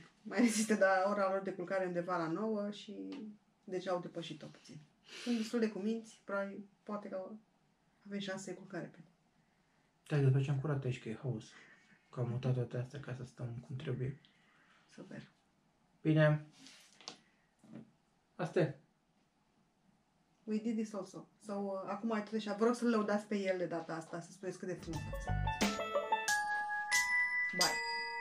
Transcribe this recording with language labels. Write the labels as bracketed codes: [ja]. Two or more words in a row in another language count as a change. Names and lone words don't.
[ro] Mai rezistă, dar ora lor de culcare undeva la 9 și deci au depășit-o puțin. Sunt destul de cuminți, probabil, poate că avem șanse de culcare pe. Da, de facem curat aici că e haos. Că am mutat toate astea ca să stăm cum trebuie. Super. Bine. Asta e. [en] We did this also. So, [ro] acum ai tot așa, vă rog să-l lăudați pe el de data asta, să spuneți cât de frumos. Bye.